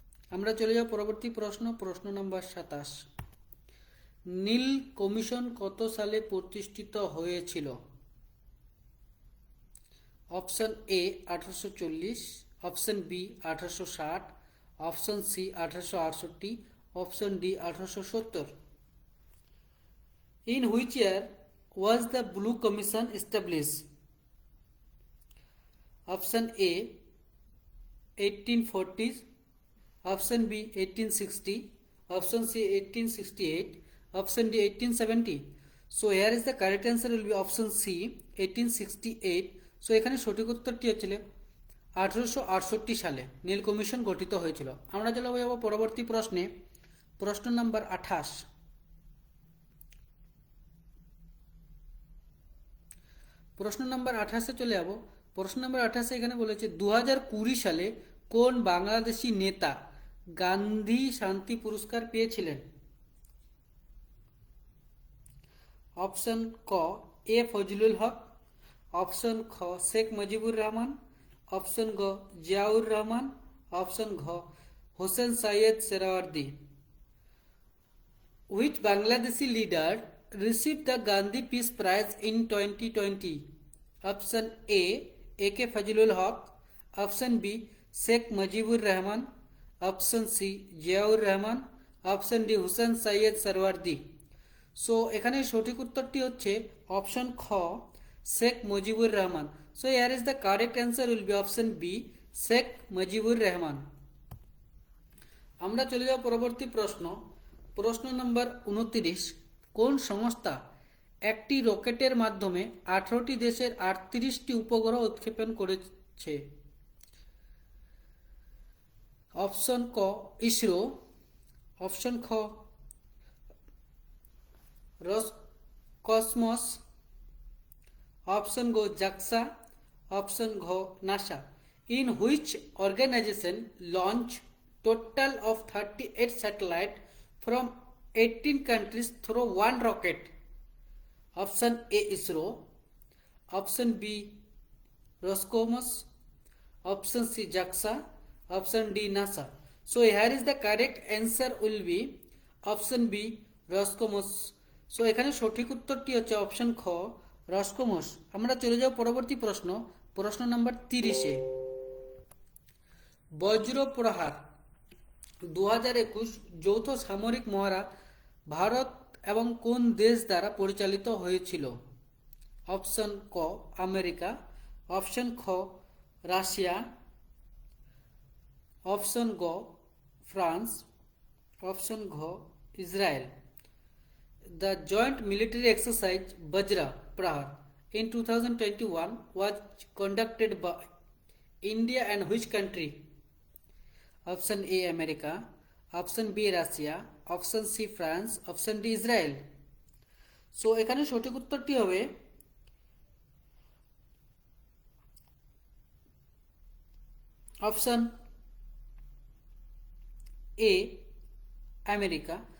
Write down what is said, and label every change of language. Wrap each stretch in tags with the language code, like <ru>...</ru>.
<bn>আমরা চলে যাব পরবর্তী প্রশ্ন, প্রশ্ন নম্বর 27। নীল কমিশন কত সালে প্রতিষ্ঠিত হয়েছিল? Option A 1840, option B 1860, option C 1868, option D 1870।</bn> <en>In which year was the Blue Commission established? Option A 1840, option B 1860, option C 1868, option D 1870. So here is the correct answer will be option C 1868.</en> <bn>So এখানে সঠিক উত্তরটি হচ্ছিল 1868 সালে নীল commission গঠিত হয়েছিল। আমরা চলে যাব পরবর্তী প্রশ্নে, প্রশ্ন নাম্বার 28। প্রশ্ন নাম্বার 28-এ চলে যাব। প্রশ্ন নাম্বার 28 এখানে বলেছে 2020 সালে কোন বাংলাদেশি নেতা গান্ধী শান্তি পুরস্কার পেয়েছিলেন? অপশন ক এ ফজলুল হক, অপশন খ শেখ মুজিবুর রহমান, অপশন গ জিয়াউর রহমান, অপশন ঘ Hossain Syed Suhrawardy.</bn> <en>Which Bangladeshi leader received the Gandhi Peace Prize in 2020? Option A A.K. Fazlul Haq, option B Sheikh Mujibur Rahman, option C Ziaur Rahman, option D Hossein Syed Sarwardi.</en> <bn>So এখানে সঠিক উত্তরটি হচ্ছে option খ Sheikh Mujibur Rahman.</bn> <en>So here is the correct answer will be option B Sheikh Mujibur Rahman.</en> <bn>আমরা চলে যাব পরবর্তী প্রশ্ন, প্রশ্ন নম্বর 29। কোন সংস্থা একটি রকেটের মাধ্যমে 18টি দেশের 38টি উপগ্রহ উৎক্ষেপণ করেছে? অপশন ক ইসরো, অপশন খ রসকসমস, অপশন গ জাক্সা, অপশন ঘ NASA.</bn> <en>In which organisation launch total of 38 satellites from 18 countries through one rocket? Option A ISRO, option B Roscosmos, option C JAXA, option D NASA. So here is the correct answer will be option B Roscosmos.</en> <bn>So এখানে সঠিক উত্তরটি হচ্ছে option খ রসকোমস। আমরা চলে যাব পরবর্তী প্রশ্ন, প্রশ্ন নাম্বার 30-এ। বজ্র প্রহার 2021 যৌথ সামরিক মহড়া ভারত এবং কোন দেশ দ্বারা পরিচালিত হয়েছিল? অপশন ক আমেরিকা, অপশন খ রাশিয়া, অপশন গ ফ্রান্স, অপশন ঘ Israel.</bn> <en>The joint military exercise Vajra Prahar in 2021 was conducted by India and which country? Option A America,</en> <bn>option B Russia, option C France, option D Israel. So এখানে সঠিক উত্তরটি হবে option A America.</bn>